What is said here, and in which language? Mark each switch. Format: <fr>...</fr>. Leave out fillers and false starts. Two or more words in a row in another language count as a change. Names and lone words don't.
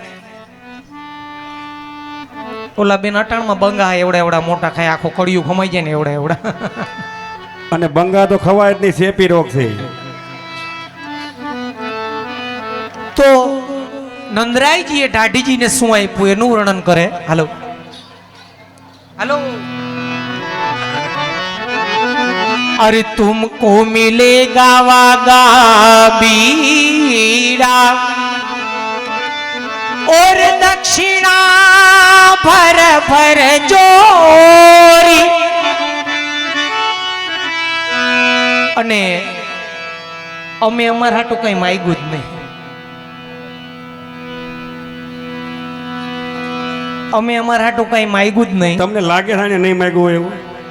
<gu>ઓલા બેન અટાણમાં બંગા એવડા મોટા ખાય, આખો કડિયું ખમાઈ જાય ને એવડા. અને બંગા તો ખવાય જ નહીં, ચેપી રોગ છે. તો નંદરાયજીએ દાઢીજીને શું આપ્યું એનું વર્ણન કરે.</gu> <hi>હાલો अरे तुमको मिलेगा वागा बीड़ा और दक्षिणा भर भर जोरी.</hi> <gu>અને અમે અમારા હાટું કઈ માંગ્યું જ નહીં. અમે અમારા હાટું કઈ માંગ્યું જ નહીં. તમને લાગે છે ને નહીં માંગ્યું હોય એવું?</gu>